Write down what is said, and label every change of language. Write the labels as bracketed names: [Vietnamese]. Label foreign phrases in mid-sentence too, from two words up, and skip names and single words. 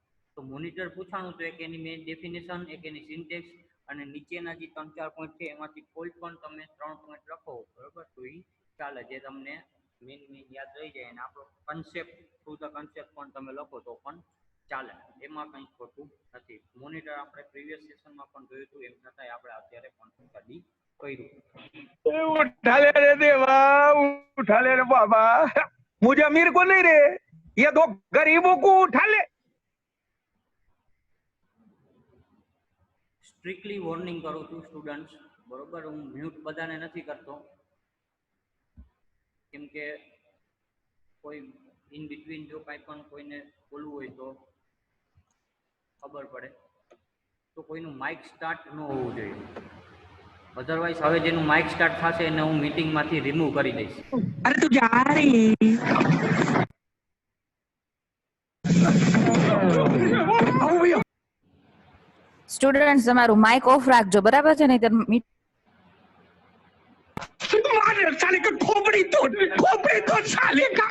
[Gujarati] તો મોનિટર પૂછાણું તો એક એની [English] main definition, [Gujarati] એક એની સિન્ટેક્સ, અને નીચેના જે 3-4 પોઈન્ટ છે એમાંથી કોઈ પણ તમે 3 પોઈન્ટ લખો બરોબર, તો એ ચાલે, જે તમને મેઇન યાદ રહી જાય. અને આપણો [English] concept through the concept [Gujarati] પણ તમે લખો તો પણ ચાલે, એમાં કંઈ ખોટું નથી. મોનિટર આપણે પ્રીવિયસ સેશનમાં પણ જોયું હતું, એમ છતાંય આપણે અત્યારે પણ સ્ટડી કર્યું. [Hindi] उठा ले रे देवा, उठा ले रे बाबा, मुझे अमीर को नहीं रे, ये दो गरीबों को उठा ले. [English] strictly warning [Gujarati] કરું છું સ્ટુડન્ટ્સ, બરોબર, હું મ્યુટ બધાને નથી કરતો, કેમ કે કોઈ [English] in between [Gujarati] જો કાંઈ પણ કોઈને બોલવું હોય તો ખબર પડે. તો કોઈનું [English] mic start [Gujarati] ન હોવું જોઈએ, અધરવાઇઝ હવે જેનું [English] mic start [Gujarati] થશે એને હું મીટિંગમાંથી રિમૂવ કરી દઈશ. [Hindi] अरे तू जा रही. [Gujarati] સ્ટુડન્ટ્સ તમારું માઇક ઓફ રાખજો, બરાબર છે? નહીં [Hindi] साले का खोपड़ी तोड़ साले का.